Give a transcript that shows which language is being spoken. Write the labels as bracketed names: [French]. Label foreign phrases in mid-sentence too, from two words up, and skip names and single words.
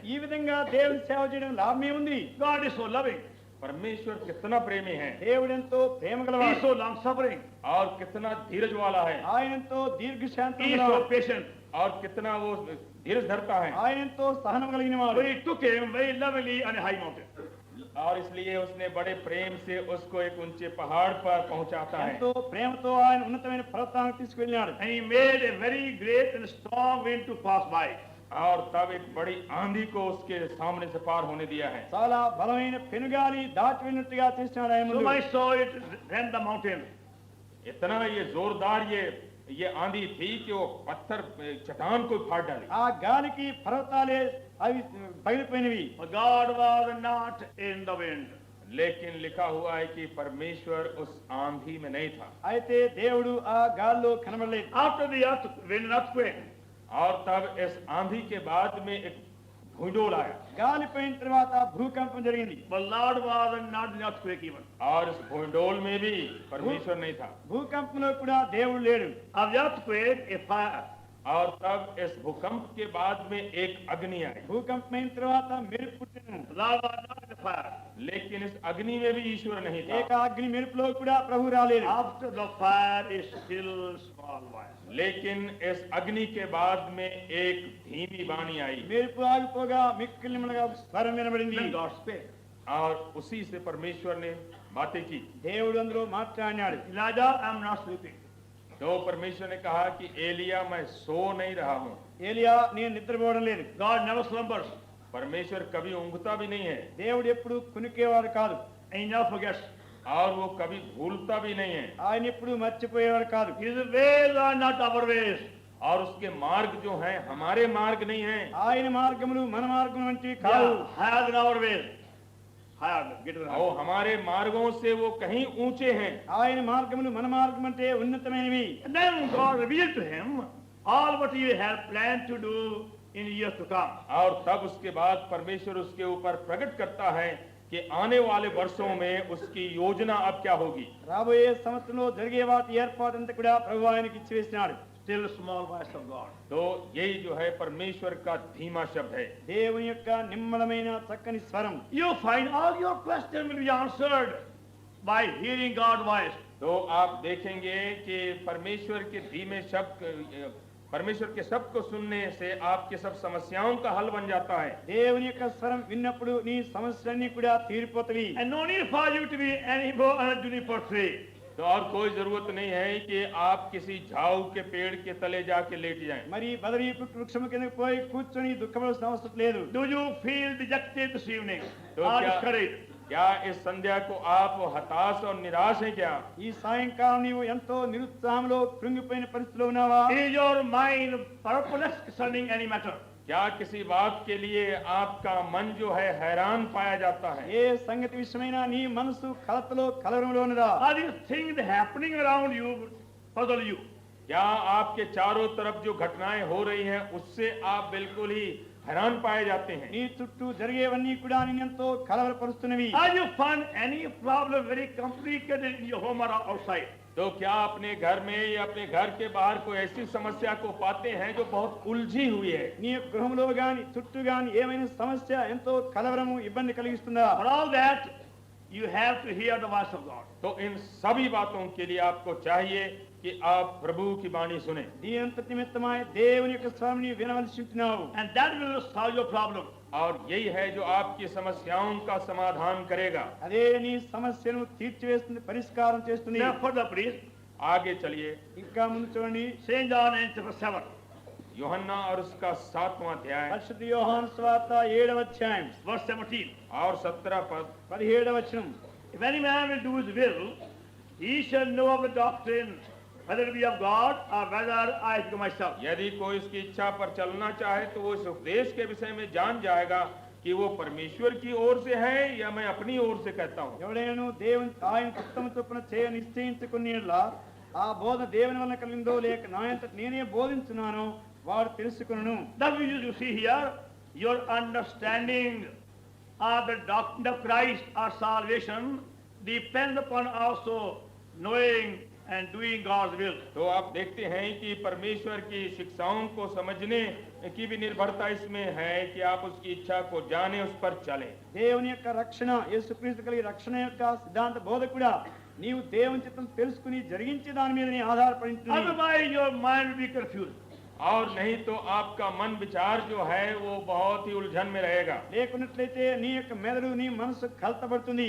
[Telugu] ఈ విధంగా దేవుని సేవ చేయడం లాభమే ఉంది. [English] God is so loving. [Hindi] परमेश्वर कितना प्रेमी है [Telugu] దేవుడు ఎంతో ప్రేమ [English] He is [Telugu] గలవాడు. [English] so long suffering. [Hindi] और कितना धीरज वाला है, [Telugu] ఆయన ఎంతో దీర్ఘశాంతం [English] He is so [Telugu] గలవాడు. [English] patient. [Hindi] और कितना वो धीरज धरता है। [Telugu] ఆయన ఎంతో సహనం కలిగిన వాడు. [English] So he took him very lovingly on a high mountain. [Hindi] और इसलिए उसने बड़े प्रेम से उसको एक ऊंचे पहाड़ पर पहुंचाता है। [Telugu] ఎంతో ప్రేమతో ఆయన ఉన్నతమైన పర్వతానికి తీసుకెళ్ళినాడు. [English] And he made a very great and strong wind to pass by. [Hindi] और तब एक बड़ी आंधी को उसके सामने से पार होने दिया है। [Telugu] చాలా బలమైన పెనుగాలి దాటి వెళ్ళినట్టుగా చేసినాడు ఆయన [English] So [Telugu] ముందు. [English] I saw it rend the mountain. [Hindi] इतना ये जोरदार ये आंधी थी कि वो पत्थर चट्टान को फाड़ डाली। [Telugu] ఆ గాలికి పర్వతాలే అవి పగిలిపోయినవి. [English] But God was not in the wind. [Hindi] लेकिन लिखा हुआ है कि परमेश्वर उस आंधी में नहीं था। [Telugu] అయితే దేవుడు ఆ గాల్లో కనబడలేదు. [English] After the wind and earthquake, [Hindi] और तब इस आंधी के बाद में एक भूडोल आया, [Telugu] గాలి పోయిన తర్వాత భూకంపం జరిగింది. [English] but Lord was not in the earthquake even. [Hindi] और इस भूडोल में भी परमेश्वर नहीं था। [Telugu] భూకంపంలో కూడా దేవుడు లేడు. [English] Of the earthquake, a fire. [Hindi] और तब इस भूकंप के बाद में एक अग्नि आई, [Telugu] భూకంపం అయిన తర్వాత మెరుపు పుట్టెను. [English] Lord was not in the fire. [Hindi] लेकिन इस अग्नि में भी ईश्वर नहीं ఏక था। [Telugu] అగ్ని మెరుపులో కూడా ప్రభు రాలేదు. [English] After the fire is still small voice. [Hindi] लेकिन इस अग्नि के बाद में एक धीमी वाणी आई, [Telugu] మెరుపు ఆగిపోగా మిక్కిలి మనగా స్వరం వినబడింది. [English] Then God spake. [Hindi] और उसी से परमेश्वर ने बातें की। [Telugu] దేవుడు అందులో మాట్లాడినాడు. [English] Elijah, I am not sleeping. [Hindi] तो परमेश्वर ने कहा कि एलिया मैं सो नहीं रहा हूँ। [Telugu] ఏలియా నేను నిద్రపోవడం లేదు. [English] God never slumbers. [Hindi] परमेश्वर कभी ऊँघता भी नहीं है, [Telugu] దేవుడు ఎప్పుడు కునికేవాడు కాదు. [English] And he never forgets. [Hindi] और वो कभी भूलता भी नहीं है। [Telugu] ఆయన ఎప్పుడు మర్చిపోయేవాడు కాదు. [English] His ways are not our ways. [Hindi] और उसके मार्ग जो हैं हमारे मार्ग नहीं हैं। [Telugu] ఆయన మార్గములు మన మార్గం వంటివి కావు. [English] Yeah, higher than our ways. Higher, greater than [Hindi] और [English] ours. [Hindi] हमारे मार्गों से वो कहीं ऊंचे हैं। [Telugu] ఆయన మార్గములు మన మార్గం అంటే ఉన్నతమైనవి. [English] And then God revealed to him all what he had planned to do in years to come. [Hindi] और तब उसके बाद परमेश्वर उसके ऊपर प्रकट करता है कि आने वाले वर्षों में उसकी योजना अब क्या होगी। [Telugu] రాబోయే సంవత్సరంలో జరిగే వాటి ఏర్పాటంతా కూడా ప్రభు ఆయనకి ఇచ్చివేసినాడు. [English] Still small voice of God. [Hindi] तो यही जो है परमेश्वर का धीमा शब्द है। [Telugu] దేవుని యొక్క నిమ్మలమైన చక్కని స్వరం. [English] You find all your questions will be answered by hearing God's voice. [Hindi] तो आप देखेंगे कि परमेश्वर के धीमे शब्द परमेश्वर के शब्द को सुनने से आपके सब समस्याओं का हल बन जाता है। [Telugu] దేవుని యొక్క స్వరం విన్నప్పుడు నీ సమస్యలన్నీ కూడా తీరిపోతవి. [English] And no need for you to be any more on a juniper tree. [Hindi] तो और कोई जरूरत नहीं है कि आप किसी झाऊ के पेड़ के तले जाके लेट जाएं। [Telugu] మరి బదరీ వృక్షం కిందకి పోయి కూర్చొని దుఃఖపడాల్సిన అవసరం లేదు. [English] Do you feel dejected this evening? [Hindi] तो [English] Or [Hindi] क्या [English] discouraged? [Hindi] क्या इस संध्या को आप हताश और निराश हैं क्या? [Telugu] ఈ సాయంకాలం నీవు ఎంతో నిరుత్సాహంలో కృంగిపోయిన పరిస్థితిలో ఉన్నావా? [English] Is your mind purposeless concerning any matter? [Hindi] क्या किसी बात के लिए आपका मन जो है हैरान पाया जाता है? [Telugu] ఏ సంగతి విషయమైనా నీ మనసు కలతలో కలవరంలో ఉన్నదా? [English] Are these things happening around you puzzle you? [Hindi] क्या आपके चारों तरफ जो घटनाएं हो रही हैं उससे आप बिल्कुल ही हैरान पाए जाते हैं? [Telugu] నీ చుట్టూ జరిగేవన్నీ కూడా నిన్నెంతో కలవరపరుస్తున్నవి. [English] Are you find any problem very complicated in your home or outside? [Hindi] तो क्या अपने घर में या अपने घर के बाहर कोई ऐसी समस्या को पाते हैं जो बहुत उलझी हुई है? [Telugu] నీ గృహంలో గాని చుట్టూ గాని ఏమైనా సమస్య ఎంతో కలవరము ఇబ్బంది కలిగిస్తుందా? [English] For all that, you have to hear the voice of God. [Hindi] तो इन सभी बातों के लिए आपको चाहिए कि आप प्रभु की वाणी सुने [Telugu] నీ అంతటి నిమిత్తమై దేవుని యొక్క స్వరం నీ వినవలసి ఉంటున్నావు. [English] And that will solve your problem. [Hindi] और यही है जो आपकी समस्याओं का समाधान करेगा। [Telugu] అదే నీ సమస్యను తీర్చివేస్తుంది, పరిష్కారం చేస్తుంది. [English] Now further please, [Hindi] आगे चलिए। [Telugu] ఇంకా ముందు చూడండి. [English] St. John in chapter 7, [Hindi] यूहन्ना और उसका 7वां अध्याय [Telugu] పరిశుద్ధ యోహాను సువార్త 7వ అధ్యాయం [English] verse 17. [Hindi] और 17 पद। [Telugu] 17వ వచనం. [English] If any man will do his will, he shall know of the doctrine, whether it be of God or whether I speak of myself. [Hindi] यदि कोई इसकी इच्छा पर चलना चाहे तो वो इस उपदेश के विषय में जान जाएगा कि वो परमेश्वर की ओर से है या मैं अपनी ओर से कहता हूँ। [Telugu] ఎవడైనా దేవుని ఆయన చిత్తము చొప్పున చేయ నిశ్చయించుకుని ఆ బోధ దేవుని వలన కలిగిందో లేక నా అంతట నేనే బోధించున్నానో వాడు తెలుసుకును. [English] That you see here, your understanding of the doctrine of Christ or salvation depends upon also knowing and doing God's will. [Hindi] तो आप देखते हैं कि परमेश्वर की शिक्षाओं को समझने की भी निर्भरता इसमें है कि आप उसकी इच्छा को जाने, उस पर चलें। [Telugu] దేవుని యొక్క రక్షణ యేసుక్రీస్తు కలిగి రక్షణ యొక్క సిద్ధాంత బోధ కూడా నీవు దేవుని చిత్తం తెలుసుకుని జరిగించే దాని మీద నీ ఆధారపడి ఉంటుంది. [English] Otherwise your mind will be confused. [Hindi] और नहीं तो आपका मन विचार जो है वो बहुत ही उलझन में रहेगा। [Telugu] లేకున్నట్లయితే నీ యొక్క మెదడు నీ మనసు కలతపడుతుంది.